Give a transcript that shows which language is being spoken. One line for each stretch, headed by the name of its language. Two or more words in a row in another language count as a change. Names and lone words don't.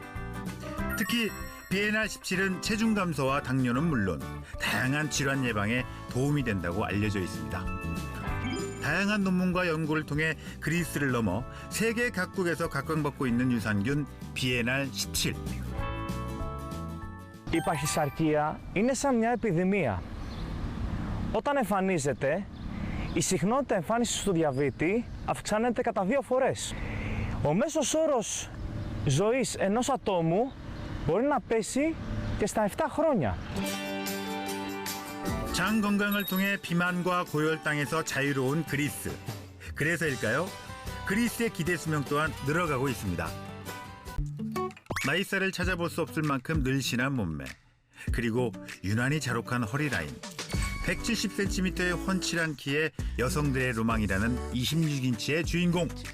Korean: 특히 BNR17은 체중 감소와 당뇨는 물론 다양한 질환 예방에 도움이 된다고 알려져 있습니다. 다양한 논문과 연구를 통해 그리스를 넘어 세계 각국에서 각광받고 있는 유산균 BNR17.
Greek: Η παχυσαρκία είναι σαν μια επιδημία. Όταν εμφανίζεται, η συχνότητα εμφάνισης του διαβήτη αυξάνεται κατά 2 φορές. Ο μέσος όρος ζωής ενός ατόμου μπορεί να πέσει και στα 7 χρόνια.
Korean: 장 건강을 통해 비만과 고혈당에서 자유로운 그리스. 그래서일까요? 그리스의 기대 수명 또한 늘어가고 있습니다. 나이살을 찾아볼 수 없을 만큼 늘씬한 몸매, 그리고 유난히 자록한 허리 라인, 170cm의 훤칠한 키에 여성들의 로망이라는 26인치의 주인공.